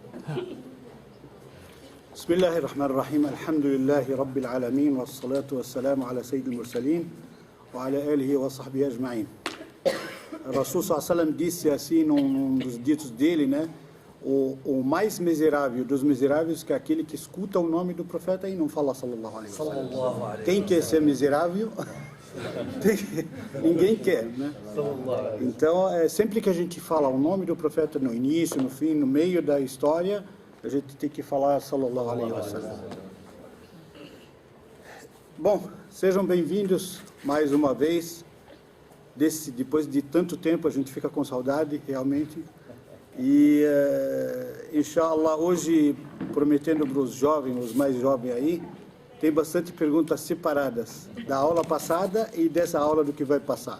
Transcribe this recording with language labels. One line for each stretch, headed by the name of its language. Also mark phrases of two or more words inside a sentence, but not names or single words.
Arabic: بسم الله الرحمن الرحيم الحمد لله رب العالمين والصلاة والسلام على سيد المرسلين وعلى آله وصحبه أجمعين.
Portuguese: Rasul sallam disse assim num dos ditos dele, né? O mais miserável dos miseráveis que é aquele que escuta o nome do profeta e não fala
Arabic: صلى الله عليه وسلم.
Portuguese: Quem quer ser miserável? Ninguém quer, né? Então, sempre que a gente fala o nome do profeta no início, no fim, no meio da história, a gente tem que falar
Arabic: صلى الله عليه وسلم.
Portuguese: Bom, sejam bem-vindos mais uma vez. Depois de tanto tempo a gente fica com saudade, realmente. E, inshallah, hoje, prometendo para os jovens, os mais jovens aí, tem bastante perguntas separadas da aula passada e dessa aula do que vai passar.